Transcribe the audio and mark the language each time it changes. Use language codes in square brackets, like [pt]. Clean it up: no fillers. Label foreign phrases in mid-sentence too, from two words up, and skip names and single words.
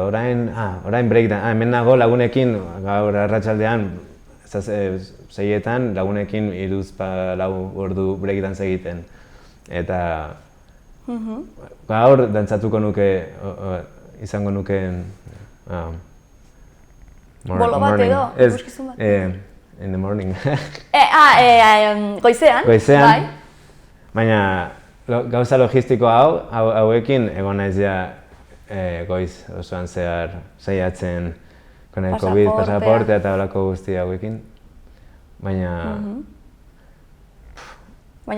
[eu] Orain breakdance, hemen nago lagunekin, gaur arratsaldean 6etan lagunekin 3-4 ordu breakdance egiten. Eta gaur dantzatuko nuke, izango nukeen bolo bat edo, ikuskizun bat? [en] In the morning. [eu] Goizean? Goizean, baina gauza logistiko hauekin egon naiz ja goiz osoan zehar saiatzen COVID, pasaportea eta holako guzti hauekin. Baina